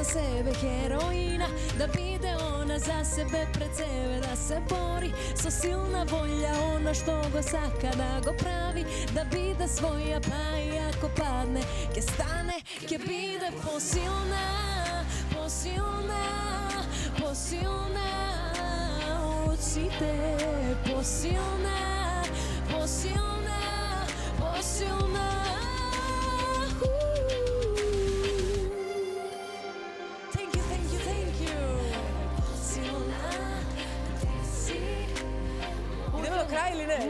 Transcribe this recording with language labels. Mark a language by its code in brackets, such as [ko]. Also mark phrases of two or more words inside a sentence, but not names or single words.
[mk] себе хероина, да биде она за себе пред себе да се бори, со силна волја она што го сака да го прави, да биде своја, па и ако падне ке стане, ке биде посилна, посилна, посилна од сите, посилна, посилна, посилна. [en] Thank you, thank you, thank you. [mk] Посилна, ти си. Идеме до крај или не?